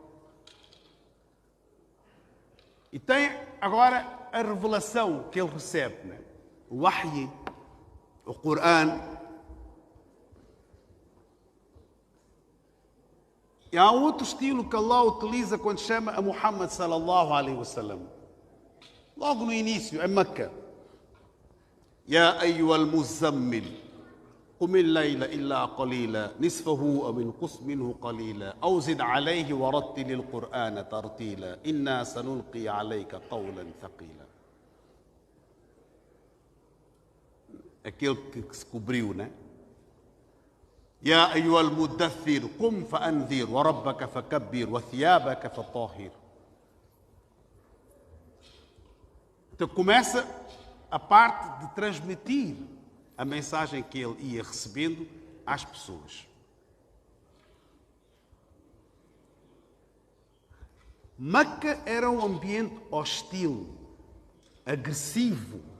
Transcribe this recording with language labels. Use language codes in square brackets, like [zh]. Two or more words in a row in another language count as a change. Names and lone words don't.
[pt] E tem agora a revelação que ele recebe, né? O Wahy, o Corão. E há outro estilo que Allah utiliza quando chama a Muhammad [ar] صلى الله عليه وسلم. [pt] Logo no início, em Meca. [ar] يا أيها المزمل, قم الليل إلا قليلا نصفه أو انقص منه قليلا أو زد عليه ورتل القرآن ترتيلا إنا سنلقي عليك قولا ثقيلا. [pt] Aquele que se cobriu, né? [ar] يا أيها المدثر قم فأنذر وربك فكبر وثيابك فطهر. [pt] Então começa a parte de transmitir a mensagem que ele ia recebendo às pessoas. Meca era um ambiente hostil, agressivo.